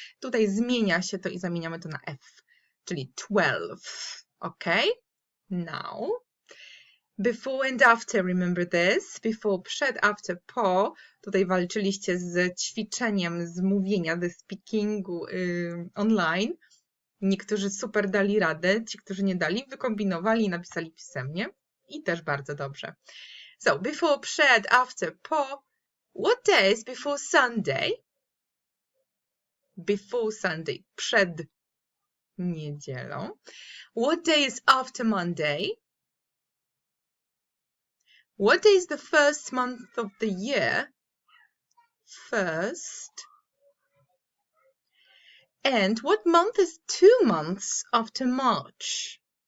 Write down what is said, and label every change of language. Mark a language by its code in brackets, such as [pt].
[pl] Tutaj zmienia się to I zamieniamy to na F, czyli 12, ok? [en] Now, before and after, remember this? Before, przed, after, po. [pl] Tutaj walczyliście z ćwiczeniem, z mówienia, ze speakingu online. Niektórzy super dali radę, ci, którzy nie dali, wykombinowali I napisali pisemnie. I też bardzo dobrze. [en] So, before, [pl] przed, after, po. [en] What day is before Sunday? Before Sunday, [pl] przed niedzielą. [en] What day is after Monday? What day is the first month of the year? First. And what month is 2 months after March?